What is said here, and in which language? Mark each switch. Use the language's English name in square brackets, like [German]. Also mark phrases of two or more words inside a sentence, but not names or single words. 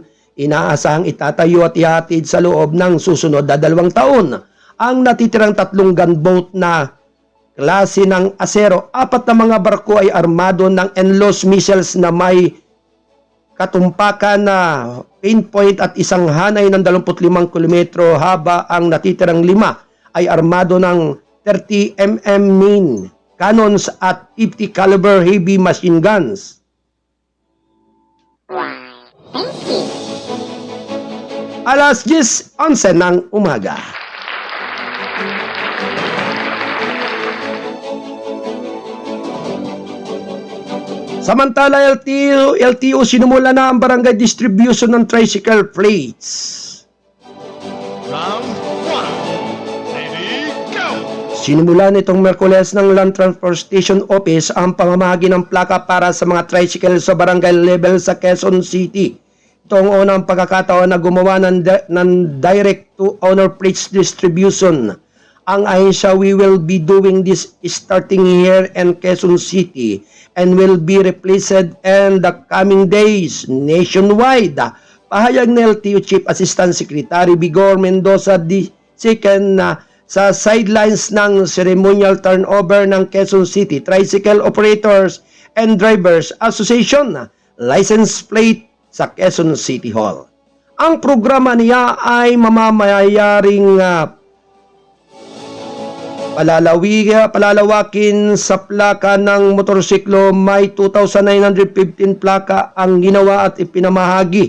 [Filipino] Inaasahang itatayo at ihatid sa loob ng susunod na 2 taon ang natitirang 3 gunboat na klase ng Acero. 4 na mga barko ay armado ng NLAWS missiles na may katumpakan na pinpoint at isang hanay ng 25 kilometro haba. Ang natitirang 5 ay armado ng 30 mm [English] main cannons [Filipino] at 50 caliber [English] heavy machine guns. Why, thank you. [Filipino] Alas 10:11 ng umaga. Samantala, LTO sinumula na ang barangay distribution ng [English] tricycle plates. Round 1. Ready, go! [Filipino] Sinimula nitong Merkules ng Land Transportation Office ang pamamahagi ng plaka para sa mga tricycle sa barangay level sa Quezon City. Ito ang unang pagkakataon na gumawa ng [English] direct-to-owner plates distribution. [Filipino] Ang ahensya, [English] we will be doing this starting here in Quezon City and will be replaced in the coming days nationwide. [Filipino] Pahayag ni LTO Chief Assistant Secretary Vigor Mendoza II sa sidelines ng [English] ceremonial turnover [Filipino] ng Quezon City Tricycle Operators and Drivers Association license plate sa Quezon City Hall. Ang programa niya ay mamamayaring palalawakin sa plaka ng motorsiklo. May 2,915 plaka ang ginawa at ipinamahagi.